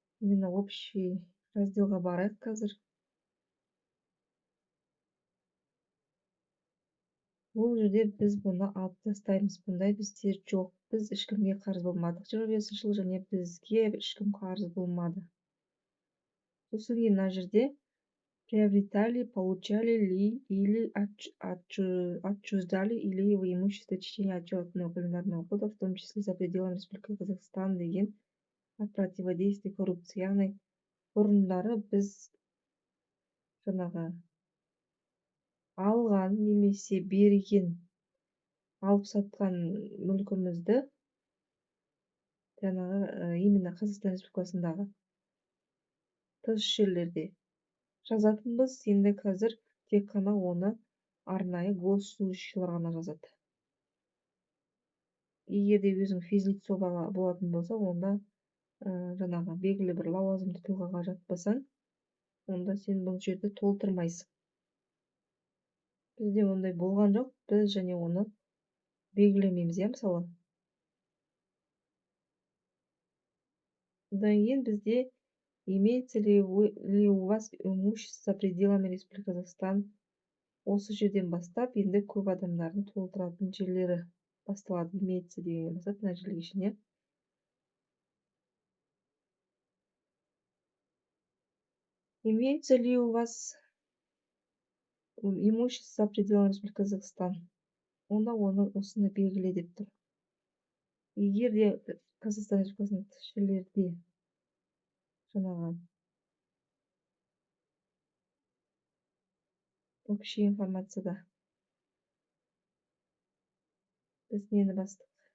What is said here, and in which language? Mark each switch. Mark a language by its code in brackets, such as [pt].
[kk] Именно общий разделға барайық қазір. Бұл жерде біз бұны алып тастаймыз. Бұндай бізде жоқ. Біз ешкімге қарыз болмадық 25 жыл, және бізге ешкім қарыз болмады. Сосын кейін мына жерде [ru] приобретали, получали ли или отчуждали или в имущество в течение отчетного календарного года, в том числе за пределами Республики Казахстан деген от противодействия коррупции. [kk] Яғни бұрындары біз жаңағы алған немесе берген, алып сатқан мүлкімізді жаңағы именно Қазақстан Республикасындағы тыс жерлерде жазатынбыз. Енді қазір тек қана оны арнайы госслужащийлар ғана жазады. Егерде өзің физлицо болатын болса, онда жаңағы белгілі бір лауазымды тұлғаға жатпасаң, онда сен бұл жерді толтырмайсың. Бізде ондай болған жоқ, біз және оны белгілемейміз, мысалы. Одан кейін бізде [ru] имеется ли у вас имущество за пределами Республики Казахстан. [kk] Осы жерден бастап енді көп адамдардың толтыратын жерлері басталады. Имеется деген бастап мына жерге шейін, иә. [ru] Имеется ли у вас имущество за пределами Республики Казахстан. [kk] Онда оны осыны белгіле деп тұр. Егер де Қазақстан Республикасының тыс жерлерде жаңағы общий информацияда біз нені бастық?